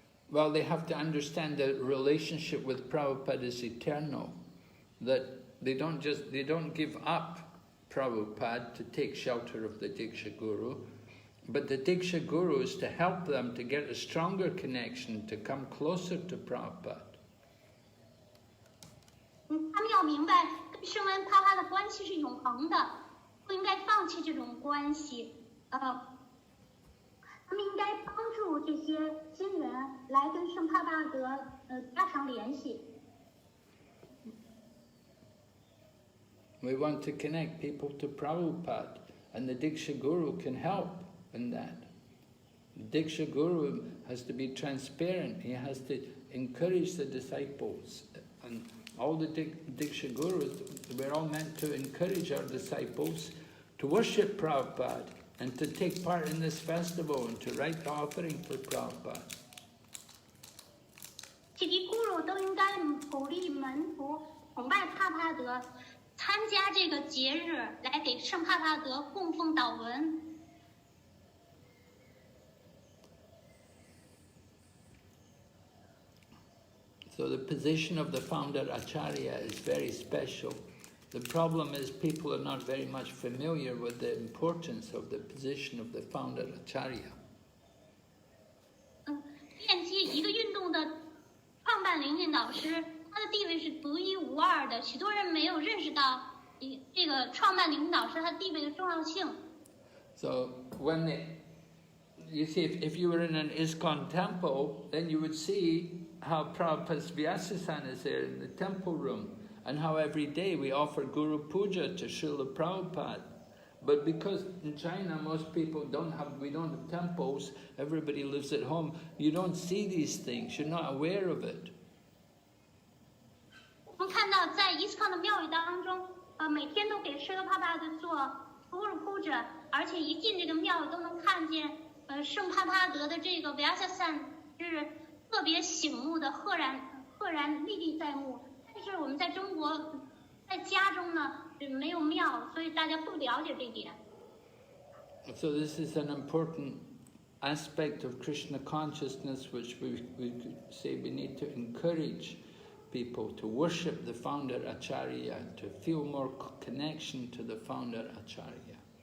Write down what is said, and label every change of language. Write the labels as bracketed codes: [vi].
[en] Well, they have to understand that relationship with Prabhupada is eternal. That they don't give up Prabhupada to take shelter of the Diksha Guru, but the Diksha Guru is to help them to get a stronger connection, to come closer to Prabhupada. [zh] 他们要明白，跟圣恩帕帕的关系是永恒的，不应该放弃这种关系。他们应该帮助这些新人来跟圣帕帕德加强联系。 [en] We want to connect people to Prabhupada, and the Diksha Guru can help in that. The Diksha Guru has to be transparent. He has to encourage the disciples. And all the Diksha Gurus, we're all meant to encourage our disciples to worship Prabhupada and to take part in this festival and to write the offering for Prabhupada. [zh] 启迪咕噜都应该鼓励门徒崇拜帕帕德，参加这个节日来给圣帕帕德供奉祷文。 [en] So the position of the founder Acharya is very special. The problem is people are not very much familiar with the importance of the position of the founder Acharya. [zh] 奠基一个运动的创办灵性导师，他的地位是独一无二的，许多人没有认识到这个创办灵性导师他地位的重要性。 [en] So when you see, if you were in an ISKCON temple, then you would see how Prabhupada's Vyasasana is there in the temple room, and how every day we offer Guru Puja to Srila Prabhupada. But because in China most people we don't have temples, everybody lives at home, you don't see these things, you're not aware of it. [zh] 我们看到在伊斯康的庙宇当中，每天都给舍利帕帕德做咕噜铺着，而且一进这个庙宇都能看见，圣帕帕德的这个维亚萨散是特别醒目的，赫然历历在目。但是我们在中国，在家中呢没有庙，所以大家不了解这一点。 [en] So this is an important aspect of Krishna consciousness, which we could say we need to encourage people to worship the founder Acharya, to feel more connection to the founder Acharya.